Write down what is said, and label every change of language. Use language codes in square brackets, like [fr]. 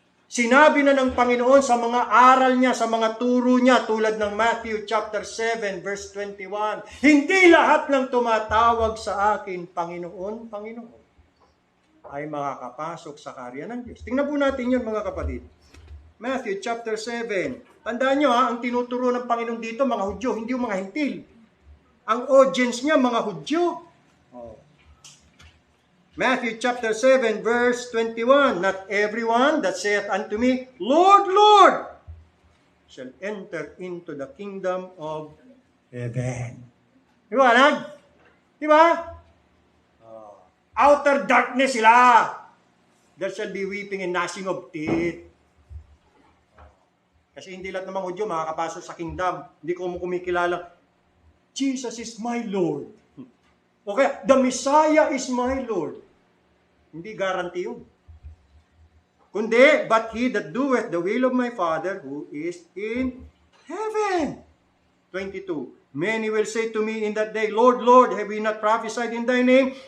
[tl] Sinabi na ng Panginoon sa mga aral niya, sa mga turo niya, tulad ng Matthew chapter 7, verse 21, hindi lahat ng tumatawag sa akin, Panginoon, Panginoon, ay makakapasok sa karya ng Diyos. Tingnan po natin yun, mga kapatid. Matthew chapter 7. Tandaan nyo ang tinuturo ng Panginoon dito, mga Hudyo, hindi yung mga Hintil. Ang audience niya, mga Hudyo. [en] Matthew chapter 7, verse 21, not everyone that saith unto me, Lord, Lord, shall enter into the kingdom of heaven. [tl] Di ba, anak? Di ba? [en] Outer darkness sila. There shall be weeping and gnashing of teeth. [tl] Kasi hindi lahat ng mga Hudyo makakapasok sa kingdom. Hindi ko kumikilala, [en] Jesus is my Lord. Okay, the Messiah is my Lord. [tl] Hindi guarantee yun. [en] Kundi, but he that doeth the will of my Father who is in heaven. 22. Many will say to me in that day, Lord, Lord, have we not prophesied in thy name?